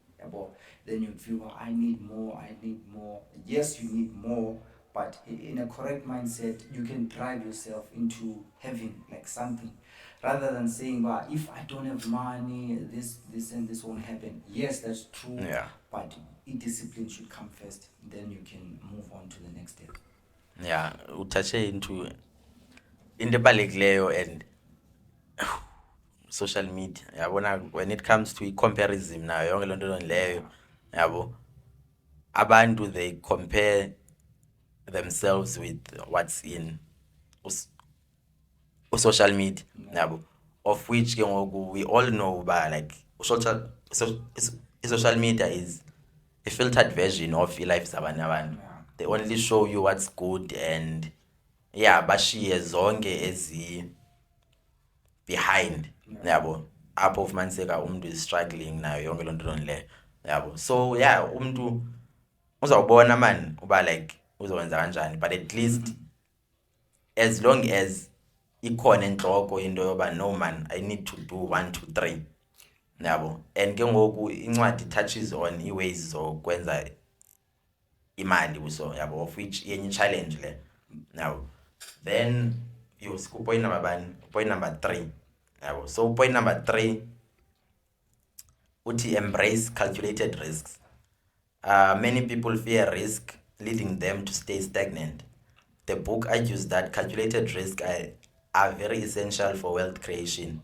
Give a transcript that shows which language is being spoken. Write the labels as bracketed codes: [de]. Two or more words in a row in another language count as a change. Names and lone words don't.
[en] But then you feel, well, I need more. Yes, you need more, but in a correct mindset, you can drive yourself into having like something, rather than saying, well, if I don't have money, this and this won't happen. Yes, that's true. Yeah. But discipline should come first. Then you can move on to the next step. Yeah, [xh] utashe into ebalulekileyo [en] and social media. [xh] Yabona, [en] when it comes to comparison [xh] nayo yonke lonto leyo, yabo, abantu, [en] they compare themselves with what's in social media, yabo, of which ke ngoku we all know ba like social media is a filtered version of life [xh] zabanye abantu. [en] They only show you what's good, and [xh] bashiye zonke ezi [en] behind, yabo, [xh] apho ufumaniseka umuntu [en] is struggling [xh] nayo yonke lonto leyo, yabo. So umuntu uzawubona man uba like uzokwenza kanjani, [en] but at least as long as [xh] ikhona enhloko into yoba [en] no man, I need to do 1 2 3, [xh] yabo. [en] And ke ngoku incwadi touches on ways [xh] zokwenza imali uso, yabo, [en] of which yenye challenge [xh] le, yabo. [en] Then point number 1, point number 3, yabo. So point number 3 uthi embrace calculated risks. Many people fear risk, leading them to stay stagnant. The book argues that calculated risks are very essential for wealth creation.